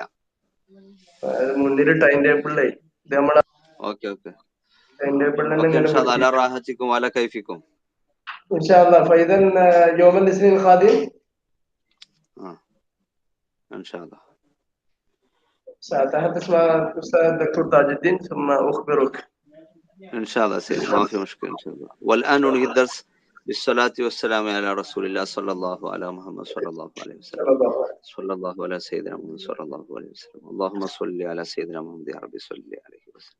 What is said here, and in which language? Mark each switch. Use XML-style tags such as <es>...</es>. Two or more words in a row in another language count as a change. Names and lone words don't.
<ml>മുന്നിൽ ടൈം ടേബിളിലേ ഇത് നമ്മളെ ഓക്കെ ടൈം ടേബിളിൽ</ml> <ar>على راحتكم على كيفكم. إن شاء الله فإذن يوم الإثنين القادم. إن شاء الله. سأتحدث مع الأستاذ الدكتور تاج الدين ثم أخبرك. ان شاء الله سيدي، ما في مشكله ان شاء الله. والان ننهي الدرس بالصلاه والسلام على رسول الله صلى الله على محمد صلى الله عليه وسلم. صلى الله عليه صلى الله على سيدنا محمد صلى الله عليه وسلم. اللهم صل على سيدنا محمد يا رب صل عليه وسلم.</ar>